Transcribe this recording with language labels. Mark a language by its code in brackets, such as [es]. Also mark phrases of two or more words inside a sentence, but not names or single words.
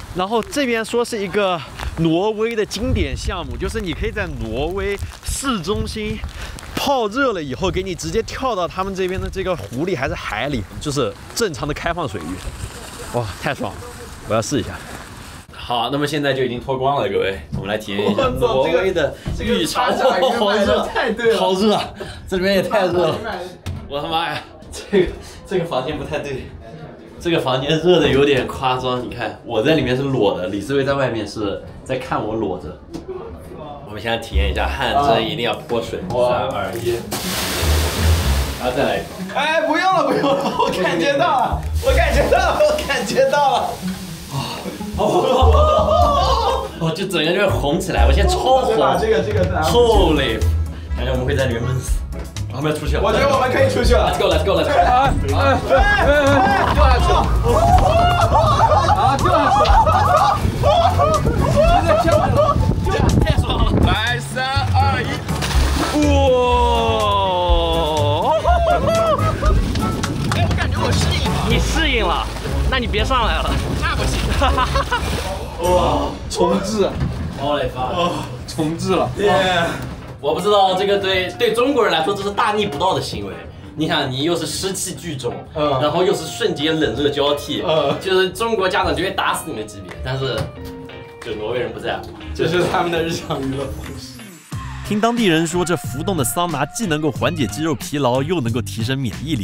[zh] 然後這邊說是一個挪威的經典項目，就是你可以在挪威市中心泡熱了以後，給你直接跳到他們這邊的這個湖裡還是海裡，就是正常的開放水域。哇，太爽了！我要試一下。好，那麼現在就已經脫光了，各位，我們來體驗一下挪威的浴場。好熱，太对了，好熱，這裡面也太熱了。我他媽呀，這個房間不太對，這個房間熱的有點誇張。你看，我在裡面是裸的，李思維在外面是在看我裸着。我們現在體驗一下汗蒸，一定要潑水。3、2、1，然後再來一個。哎，不用了，不用了，我感觉到了，我感觉到了，我感觉到了。哦，就整个就会紅起來，我現在超紅。這個後嘞，感覺我們會在裡面悶死。我們要出去了。我覺得我們可以出去了。 [en] Let's go，Let's go，Let's go。 [zh] 掉下去了。啊，掉下去了。直接跳了。太爽了！來，3、2、1，哇！哎，我感覺我適應了。你適應了？那你別上來了。那不行。哇！重置。我的媽！重置了。我不知道這個對中國人來說這是大逆不道的行為。你想，你又是濕氣聚中，然後又是瞬間冷熱交替，就是中國家長就會打死你的級別。但是，就挪威人不在乎，這就是他們的日常娛樂方式。聽當地人說，這浮動的桑拿既能夠緩解肌肉疲勞，又能夠提升免疫力。